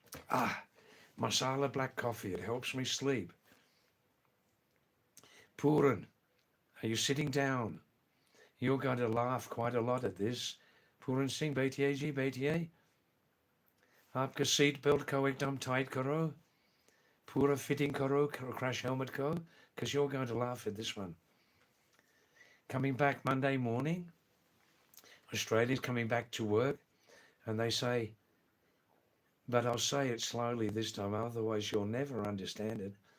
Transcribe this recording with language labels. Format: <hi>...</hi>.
<en>Ah, masala black coffee. It helps me sleep. Puran, are you sitting down? You're going to laugh quite a lot at this.</en> <hi>Puran Singh, बैठिए जी बैठिए. आपका seat belt को एकदम tight करो. Pura fitting karo, crash helmet ko,</hi> <en>because you're going to laugh at this one. Coming back Monday morning, Australians coming back to work, and they say, but I'll say it slowly this time, otherwise you'll never understand it.</en>